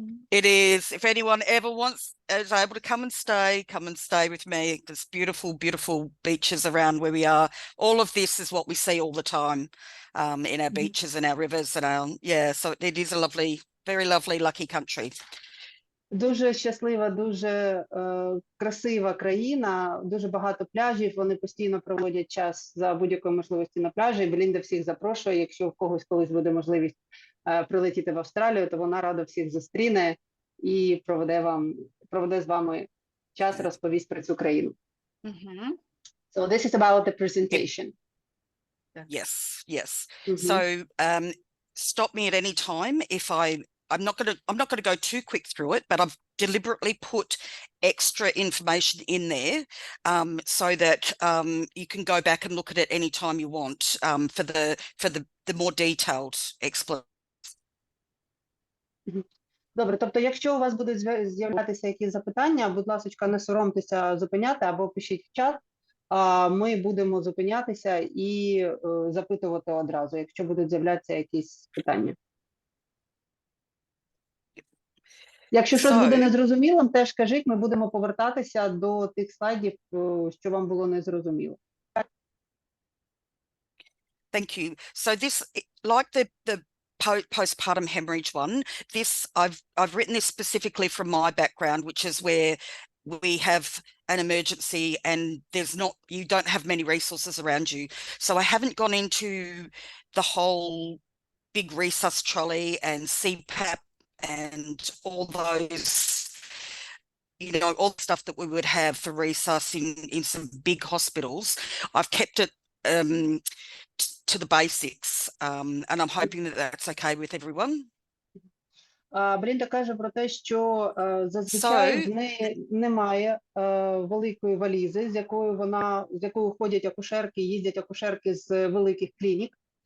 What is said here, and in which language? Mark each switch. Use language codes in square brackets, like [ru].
[en] It is. If anyone ever is able to come and stay with me. There's beautiful, beautiful beaches around where we are. All of this is what we see all the time in our beaches and our rivers and so it is a lovely, very lovely, lucky country. [uk] Дуже щаслива, дуже красива країна, дуже багато пляжів, вони постійно проводять час за будь-якої можливості на пляжі. Белінда всіх запрошує, якщо в когось колись буде можливість прилетіти в Австралію, то вона рада всіх зустріне і проведе з вами час, розповість про цю країну. [en] So this is about the presentation. Yes. So stop me at any time if I'm not going to go too quick through it, but I've deliberately put extra information in there so that you can go back and look at it any time you want for the more detailed explanation. [uk] Добре, тобто якщо у вас будуть з'являтися якісь запитання, будь ласка, не соромтеся зупиняти або пишіть в чат, ми будемо зупинятися і запитувати одразу, якщо будуть з'являтися якісь питання. Якщо щось буде незрозумілим, теж кажіть, ми будемо повертатися до тих слайдів, що вам було незрозуміло. [en] Thank you. So this, like the postpartum hemorrhage one, this I've written this specifically from my background, which is where we have an emergency and you don't have many resources around you. So I haven't gone into the whole big resus trolley and CPAP and all those, all the stuff that we would have for resus in some big hospitals. I've kept it to the basics, and I'm hoping that that's okay with everyone. [uk] Брінда каже про те, що зазвичай в неї немає великої валізи, з якою ходять акушерки, їздять акушерки з великих клінік.